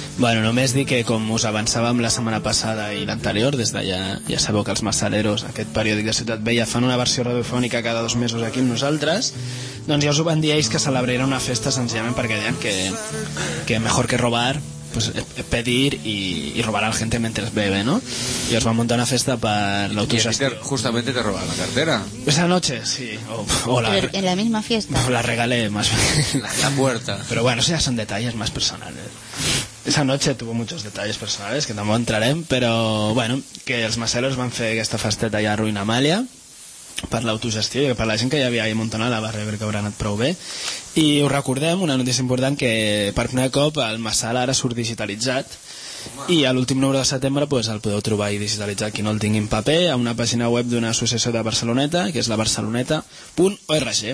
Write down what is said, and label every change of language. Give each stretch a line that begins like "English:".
Catalan: Bueno, només dir que com us avançàvem la setmana passada i l'anterior, des d'allà ja sabeu que els Massaleros, aquest periòdic de Ciutat Vella, fan una versió radiofònica cada dos mesos aquí amb nosaltres, doncs ja us ho van dir ells que celebrarà una festa senzillament perquè deien que
Spanish: mejor que robar, pues pedir y robar a la gente mientras bebe,
Catalan: ¿no?
Spanish: Y os va a montar una fiesta para la autogestión. Y justamente te robaron la cartera. Esa noche, sí. O la, ¿en la misma fiesta? La regalé más bien. La puerta. Pero bueno, eso ya son detalles más personales. Esa noche tuvo muchos detalles personales que tampoco entraremos, pero bueno, que los maseros van a hacer esta festeta ya a Ruina Amalia.
Catalan: Per l'autogestió i per la gent que ja havia amuntonat va rebre que haurà anat prou bé. I us recordem una notícia important, que per primer cop el Massal ara surt digitalitzat. Home. I l'últim número de setembre, pues, el podeu trobar i digitalitzat qui no el tingui en paper a una pàgina web d'una associació de Barceloneta, que és la barceloneta.org.